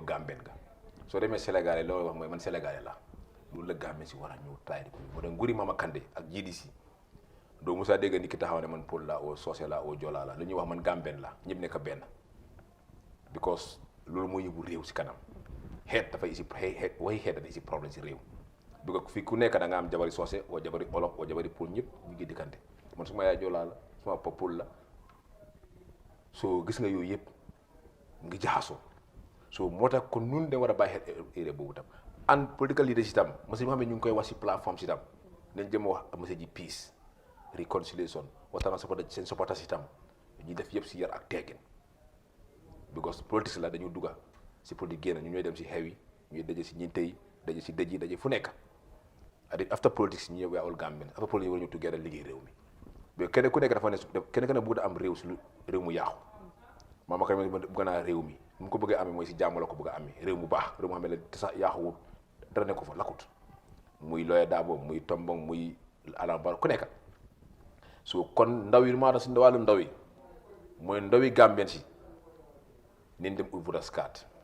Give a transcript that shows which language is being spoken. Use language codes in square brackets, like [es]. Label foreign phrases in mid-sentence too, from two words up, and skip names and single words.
[wo] Gambien nga soo demee Sénégalais loolu wax mooy man Sénégalais la loolu la Gambien si war a ñëw try di ko moo tax nguri Mama Kandeh ak GDC doo musaa dégg nit ki taxaw ne man Pël la oo Soose la oo Jola la lu ñuy wax man Gambien la ñëpp nekk benn because loolu moo yóbbu réew si kanam xeet dafay isi xeet waxi xeet dafa isi problème si réew bi ko fii ku nekk da nga am jabari Soose oo jabari Olof oo jabari Pël ñëpp ñu ngi dikkante man suma yaay Jola la suma papa Pël la soo gis nga yooyu yëpp ngi jaxasoo soo moo tax kon nun de war a bàyyi xel erreur boobu tam [en] and political leaders [wo] itam monsieur bi nga xam ne ñu ngi koy wax si plateforme si itam nañ jëm a wax monsieur ji peace reconciliation waxtaan seen supporters itam ñuy def yëpp si yar ak teggin because politique la dañu dugga si politique génn ñu ñooy dem si xew yi ñuy daje si ñinte yi daje si dëj yi daje fu nekk [en] after politics [wo] ñu [en] we are all Gambian after politics [wo] war ñu together liggéey réew mi mais kenn ku nekk dafa ne kenn ku ne bëgg na am réew si réew mu yaaxu Mama Kandeh bëgg naa réew mi mu ko bëggee amee mooy si jàmm la ko bëgg a amee réew mu baax réew mu xam ne te sax yaaxuwut dara ne ko fa lakkut muy Lawyer Darboe muy Tombong muy Adama Barrow ku nekk so kon ndaw yi maa tax si wàllu ndaw yi mooy ndaw yi Gambien si nañ dem ut [en] voters card